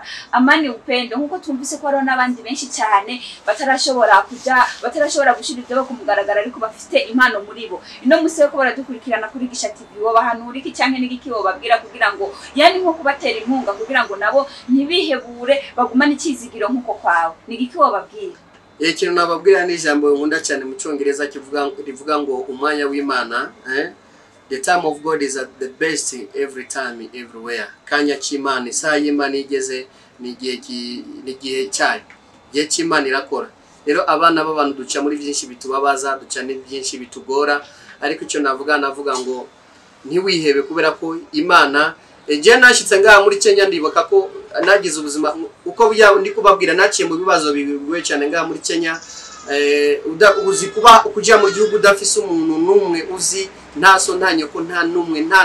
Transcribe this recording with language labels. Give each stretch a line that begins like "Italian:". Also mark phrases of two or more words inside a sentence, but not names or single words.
Rundi: Amani Upendo nkuko twumvise ko ari n'abandi benshi cyane batarashobora gushira ibyo ku mugaragaro ariko bafite impano muri bo ino musi yo ko baradukurikirana kuri Isha TV wo bahanura iki canke n'igiki wo babwira kugira ngo yani nko kubatera inkunga kugira ngo nabo ntibihebure bagumane ikizigiro nkuko kwawe n'igiki wababwira? Ikintu nababwira ni ijambo nkunda cyane mu cyongereza rivuga ngo umwanya w'Imana
English: the time of God is at the best every time everywhere.
Rundi: Kanya cy'Imana isaha y'Imana igeze n'igihe cyayo gihe cy'Imana irakora rero abana b'abantu duca muri byinshi bitubabaza duca ni byinshi bitugora ariko icyo navuga ngo ntiwihebe kubera ko Imana je nashitse ngaha muri Kenya ndibuka ko nagize ubuzima uko ndi kubabwira naciye mu bibazo bigoye cyane ngaha muri Kenya uzi kuba kujya mu gihugu udafise umuntu numwe uzi ntaso ntanyoko nta numwe